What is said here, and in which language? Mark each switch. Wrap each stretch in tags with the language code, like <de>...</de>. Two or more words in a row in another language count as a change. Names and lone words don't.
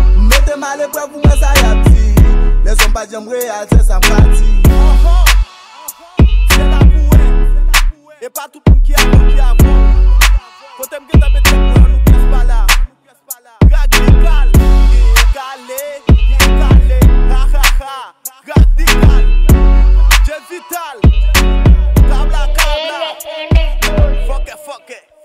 <ht>Mete m al epwèv pou mwen sa y ap ti. Lè zòm pa janm reyèl, se sa m ka di. Se la pou wè, e pa tout moun ki a bon, ki a bon. Kote m gen tan mete m pou nou pyès pa la. Black Nickel, gen gale, gen gale, ha ha ha. Black Nickel, J Vital, Kabla Kabla.</ht> <en>L M Studio. Fuck it, fuck it.</en>